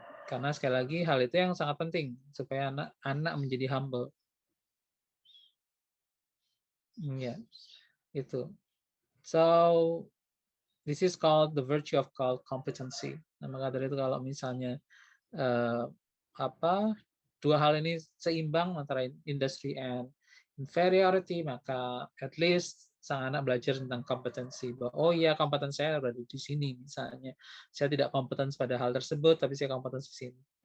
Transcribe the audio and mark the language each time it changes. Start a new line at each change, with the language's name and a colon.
Indonesian: Karena sekali lagi hal itu yang sangat penting supaya anak menjadi humble. Ya, itu.
English: So this is called the virtue of called competency.
Indonesian: Nah, maka dari itu kalau misalnya eh, dua hal ini seimbang antara industry and inferiority, maka at least sang anak belajar tentang kompetensi. Bahwa, oh iya, kompetensi saya berada di sini misalnya. Saya tidak kompeten pada hal tersebut, tapi saya kompeten di sini.